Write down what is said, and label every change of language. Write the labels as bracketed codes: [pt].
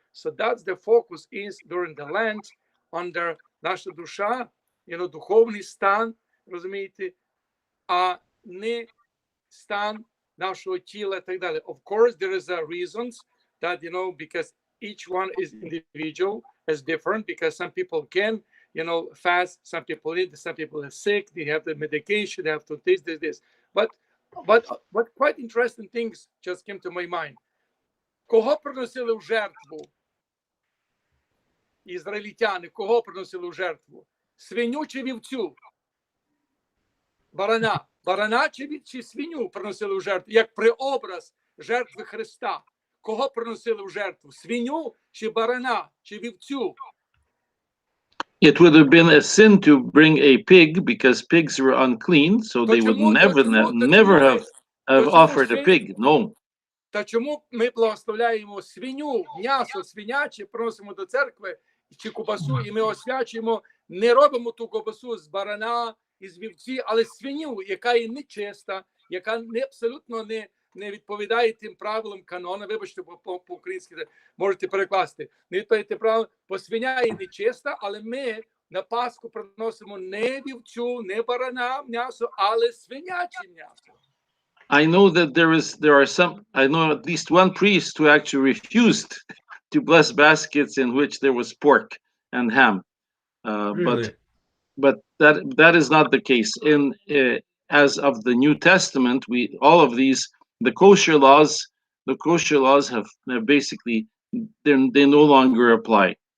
[en] So that's the focus is during the Lent, under [uk] наша душа, духовний стан, розумієте, а не стан нашого тіла і так далі. [en] Of course, there is a reasons that, because each one is individual, is different, because some people can, fast, some people eat, some people are sick, they have the medication, they have to this. But quite interesting things just came to my mind. [uk] Кого приносили в жертву? Ізраїльтяни, кого приносили в жертву? Свиню чи вівцю? Барана. Барана чи свиню приносили в жертву? Як преобраз жертви Христа. Кого приносили в жертву? Свиню чи барана, чи вівцю? [en] It would have been a sin to bring a pig because pigs were unclean, so they would never have offered a pig. No. [uk] Та чому ми благословляємо свиню, м'ясо свиняче, приносимо до церкви чи кубасу, і ми освячуємо, не робимо ту кубасу з барана, із вівці, але свиню, яка є нечиста, яка абсолютно не відповідає тим правилам канону. Вибачте, по-українськи можете перекласти. Не відповідає тим правилам, бо свиня є нечиста, але ми на Пасху приносимо не вівцю, не барана м'ясо, але свиняче м'ясо. [en] I know that I know at least one priest who actually refused to bless baskets in which there was pork and ham. Really? But that is not the case. As of the New Testament, all of these, the kosher laws have basically, they no longer apply.